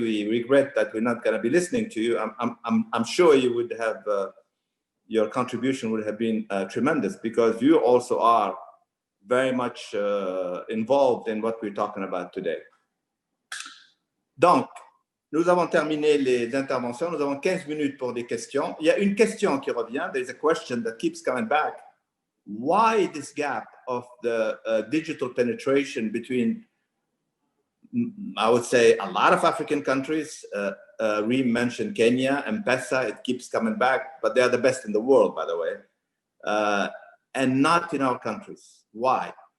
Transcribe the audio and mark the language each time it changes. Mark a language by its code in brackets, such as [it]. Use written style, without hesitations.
[en] We regret that we're not going to be listening to you. I'm sure you would have, your contribution would have been tremendous, because you also are very much involved in what we're talking about today. [fr] Donc, nous avons terminé les interventions. Nous avons 15 minutes pour des questions. Il y a une question qui revient. [en] There's a question that keeps coming back. Why this gap of the digital penetration between, I would say, a lot of African countries? Reem mentioned Kenya, M-Pesa, it keeps coming back, but they are the best in the world, by the way, and not in our countries. Why?